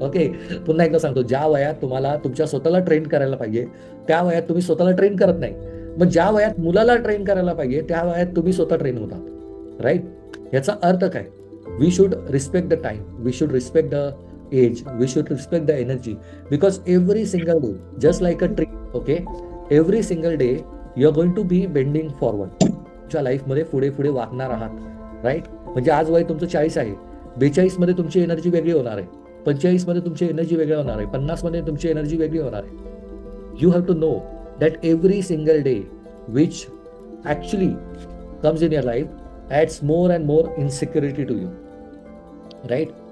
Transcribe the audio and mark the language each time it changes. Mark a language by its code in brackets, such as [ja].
[mr] Okay, पुन्हा एकदा सांगतो, ज्या वयात तुम्हाला तुमच्या स्वतःला ट्रेन करायला पाहिजे त्या वयात तुम्ही स्वतःला ट्रेन करत नाही, मग ज्या वयात मुलाला ट्रेन करायला पाहिजे त्या वयात तुम्ही स्वतः ट्रेन होतात. राईट? याचा अर्थ काय? [en] We should respect the time, we should respect the age, we should respect the energy, because every single day, just like a tree, okay, every single day you are going to be bending forward. [mr] तुमच्या लाईफमध्ये पुढे पुढे वाकणार आहात. Right? म्हणजे आज वय तुमचं 40 आहे, 42 मध्ये तुमची एनर्जी वेगळी होणार आहे, 45 मध्ये तुमची एनर्जी वेगळी होणार आहे, 50 मध्ये तुमची एनर्जी वेगळी होणार आहे. [en] You have to know that every single day which actually comes in your life adds more and more insecurity to you. Right?